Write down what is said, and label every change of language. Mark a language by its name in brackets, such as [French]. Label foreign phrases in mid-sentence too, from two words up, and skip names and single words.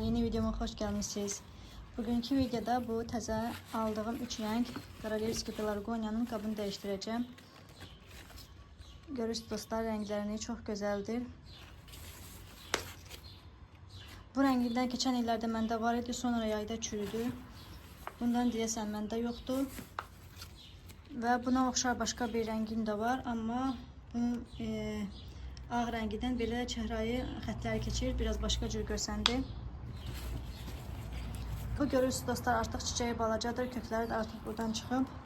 [Turkish] Yeni videoma hoş gelmişsiniz. [Azerbaijani] Bugünkü videoda bu təzə aldığım 3 renk Korolevski Pelargoniyanın qabını değiştireceğim. [Turkish] Görürsünüz dostlar, renklerini çok güzeldir. [Azerbaijani] Bu rengimden geçen illerde məndə var idi, sonra yayda çürüdü. Bundan deyəsən məndə yoxdur. Və buna oxşar başqa bir rengim də var, amma bunun ağ rəngidən belə çəhrayı xətləri keçir, biraz başqa cür görsəndi. Bu görürsünüz dostlar, artıq çiçeği balacadır, kökləri də artıq buradan çıxıb.